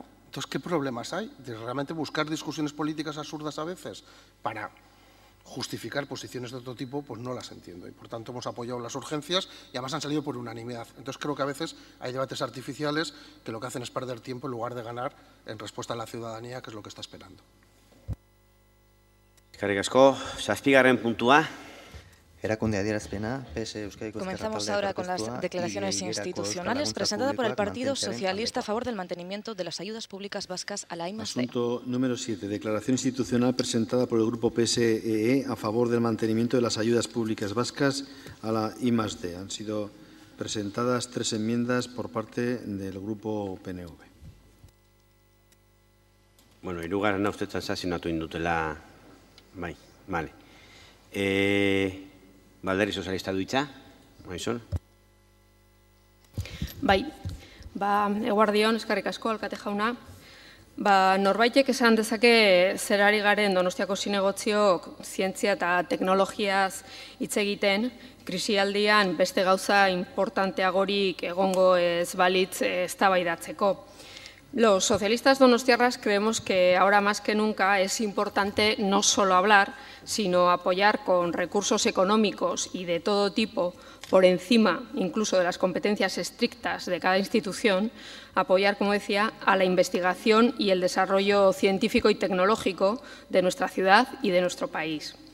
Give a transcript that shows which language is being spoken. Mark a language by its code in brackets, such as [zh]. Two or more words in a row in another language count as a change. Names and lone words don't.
[es] Entonces, ¿qué problemas hay de realmente buscar discusiones políticas absurdas a veces para justificar posiciones de otro tipo? Pues no las entiendo y, por tanto, hemos apoyado las urgencias y además han salido por unanimidad. Entonces, creo que a veces hay debates artificiales que lo que hacen es perder tiempo en lugar de ganar en respuesta a la ciudadanía, que es lo que está esperando. [eu] Eskerrik asko, 7. puntua. Erakunde adierazpena, PS Euskadiko Ezkerra [es] Comenzamos [eu] Taldea [es] ahora con las [eu] aurkeztua, [es] declaraciones [eu] Igerako [es] institucionales [eu] Euskal [es] presentadas por el [eu] Laguntza [es] Partido [eu] Publikoak [es] Socialista a [eu] mantentzearen [es] favor del mantenimiento de las ayudas públicas vascas a la I+D. Asunto número 7. Declaración institucional presentada por el Grupo PSE a favor del mantenimiento de las ayudas públicas vascas a la I+D. Han sido presentadas 3 enmiendas por parte del Grupo PNV. [eu] Bueno, hirugarrena uste transazionatu indutela, bai, vale. Alderdi sozialista du hitza, Maison. Bai, eguardion, eskerrik asko, alkate jauna. Norbaitek esan dezake zerari garen Donostiako zinegotziok zientzia eta teknologiaz hitz egiten, krisialdian beste gauza importanteagorik egongo ez balitz eztabaidatzeko. [es] Los socialistas donostiarras creemos que ahora más que nunca es importante no solo hablar, sino apoyar con recursos económicos y de todo tipo, por encima incluso de las competencias estrictas de cada institución, apoyar, como decía, a la investigación y el desarrollo científico y tecnológico de nuestra ciudad y de nuestro país.